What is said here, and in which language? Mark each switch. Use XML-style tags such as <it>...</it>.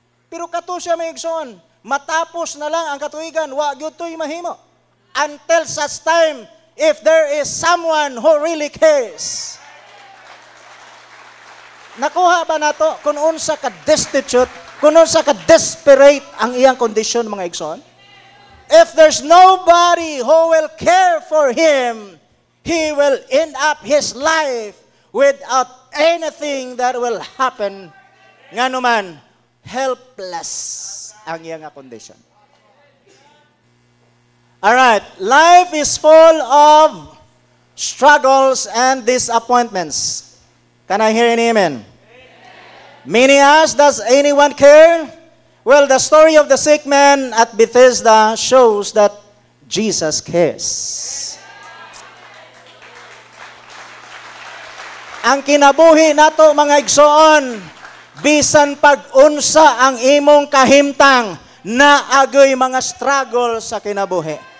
<ceb>Pero kato siya may igsoon, matapos na lang ang katuigan, wa gyud toy mahimo.</ceb> <en>Until such time, if there is someone who really cares.</en> <ceb>Nakuha ba nato kung unsa ka destitute, kung unsa ka desperate ang iyang kondisyon mga igsoon?</ceb> <en>If there's nobody who will care for him, he will end up his life without anything that will happen.</en> <ceb>Nga naman, helpless ang iyang condition.</ceb> <en>Alright, life is full of struggles and disappointments. Can I hear an amen? Many ask, does anyone care? Well, the story of the sick man at Bethesda shows that Jesus cares.</en> <ceb>Ang kinabuhi nato mga igsoon, bisan pag-unsa ang imong kahimtang, naagoy mga struggle sa kinabuhi.</ceb>